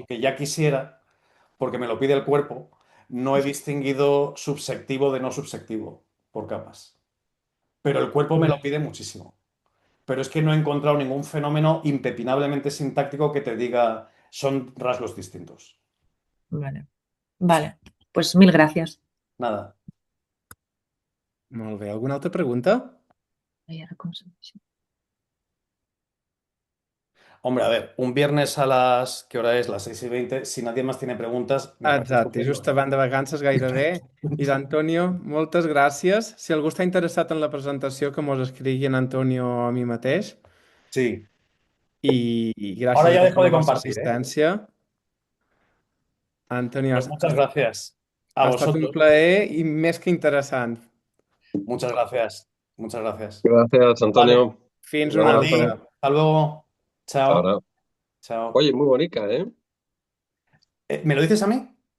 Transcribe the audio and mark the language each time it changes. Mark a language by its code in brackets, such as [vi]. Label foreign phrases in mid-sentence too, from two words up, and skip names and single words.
[es] aunque ya quisiera, porque me lo pide el cuerpo, no he distinguido subsectivo de no subsectivo por capas. Pero el cuerpo me lo Vale. pide muchísimo. Pero es que no he encontrado ningún fenómeno impepinablemente sintáctico que te diga son rasgos distintos. Vale. Vale. Pues mil gracias. Nada. [ca] Molt bé. Alguna altra pregunta? [es] Ay, ahora, ¿cómo se dice? Hombre, a ver, un viernes a las... ¿Qué hora es? Las 6:20. Si nadie más tiene preguntas, me parece [ca] Exacte, [es] estupendo. [ca] just abans de vacances gairebé. I Antonio, moltes gràcies. Si algú està interessat en la presentació, que mos escrigui en Antonio o a mi mateix. Sí. I [es] Ahora [ca] gràcies a [es] ya [ca] tots [es] dejo [ca] per [es] de [ca] la vostra [es] compartir, ¿eh? [ca] assistència. Antonio, [es] Pues muchas gracias a [ca] ha estat un [es] vosotros. [ca] plaer i més que interessant. [es] Muchas gracias. Muchas gracias. Gracias, Vale. Antonio. [ca] Fins [es] Un [ca] una [es] A abrazo. ti. [ca] altra. [es] Hasta luego. Hasta Chao. ahora. Chao. Oye, muy bonita, ¿eh? ¿Me lo dices a mí?